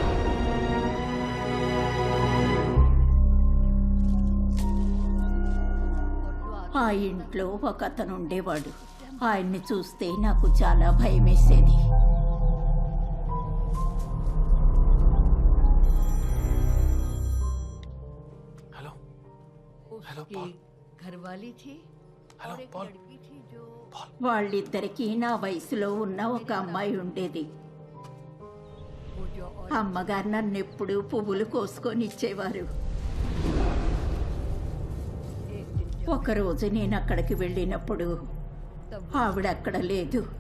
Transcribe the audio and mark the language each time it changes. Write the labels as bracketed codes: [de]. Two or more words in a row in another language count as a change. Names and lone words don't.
[te] ఆ ఇంట్లో ఒక అతను ఉండేవాడు. ఆయన్ని చూస్తే నాకు చాలా భయం వేసేది. [en] hello hello [hi] उसकी घरवाली थी और एक लड़की थी जो [te] వాళ్ళిద్దరికీ నా వయసులో ఉన్న ఒక అమ్మాయి ఉండేది. [hi] वो जो और [te] అమ్మగారు నన్ను ఎప్పుడూ పువ్వులు కోసుకొని ఇచ్చేవారు. [hi] एक दिन [te] ఒకరోజు నేను అక్కడికి వెళ్ళినప్పుడు ఆవిడ అక్కడ లేదు.